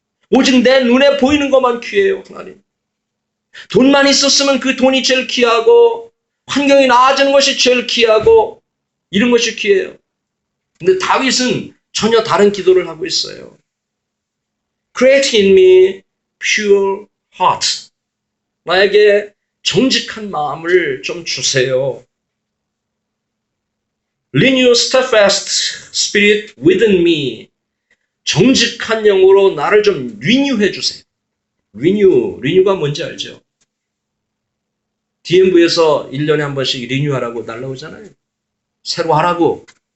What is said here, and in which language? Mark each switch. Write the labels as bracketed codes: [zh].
[ko] 오직 내 눈에 보이는 것만 귀해요. 하나님. 돈만 있었으면 그 돈이 제일 귀하고 환경이 나아지는 것이 제일 귀하고 이런 것이 귀해요. 근데 다윗은 전혀 다른 기도를 하고 있어요. [en] Create in me pure heart. [ko] 나에게 정직한 마음을 좀 주세요. [en] Renew steadfast spirit within me. [ko] 정직한 영으로 나를 좀 리뉴해 주세요. 리뉴가 뭔지 알죠? DMV에서 1년에 한 번씩 리뉴하라고 날라오잖아요. 새로 하라고.